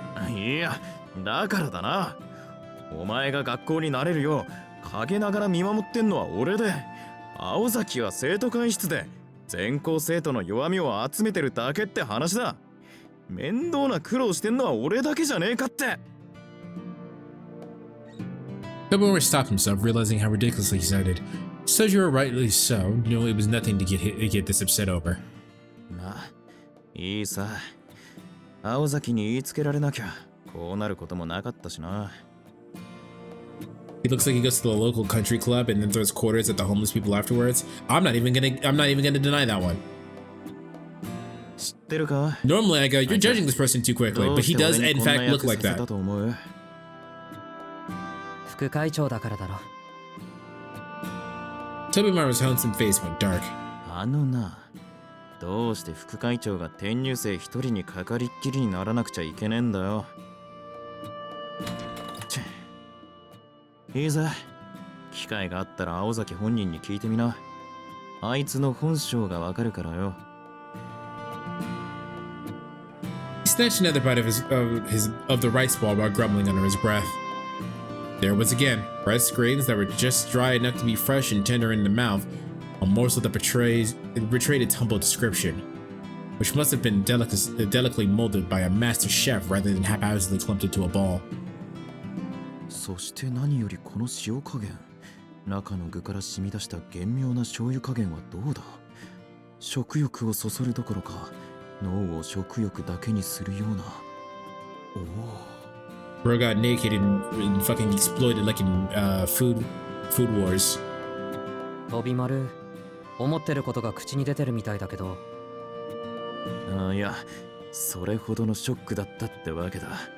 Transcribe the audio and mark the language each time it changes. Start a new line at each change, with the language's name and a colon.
Japanese: いや、だからだな。お前が学校になれるよう陰ながら見守ってんのは俺で、青崎は生徒会室で全校生徒の弱みを集めてるだけって話だ。面倒な苦労してんのは俺だけじゃねえかって。
English: Tobimaru stopped himself, realizing how ridiculously he sounded. Sojiro, rightly so, knew it was nothing to get this upset over.
Japanese: まあ、いいさ。青崎に言いつけられなきゃこうなることもなかったしな。
English: He looks like he goes to the local country club and then throws quarters at the homeless people afterwards. I'm not even gonna deny that one. Normally I go, you're judging this person too quickly, but he does in fact look like that.
Japanese: 副会長だからだろ。
English: Tobimaru's handsome face went dark.
Japanese: あのな、どうして副会長が転入生一人にかかりっきりにならなくちゃいけねえんだよ。いいぜ。機会があったら青崎本人に聞いてみな。あいつの本性がわかるからよ。
English: He snatched another bite of the rice ball while grumbling under his breath. There was again rice grains that were just dry enough to be fresh and tender in the mouth, a morsel that betrayed its humble description, which must have been delicately molded by a master chef rather than haphazardly clumped into a ball.
Japanese: そして何よりこの塩加減、中の具から染み出した厳妙な醤油加減はどうだ。食欲をそそるどころか脳を食欲だけにするような。おお。
English: Bro got naked and fucking exploited like in food wars.
Japanese: 飛丸、思ってることが口に出てるみたいだけど。いや、それほどのショックだったってわけだ。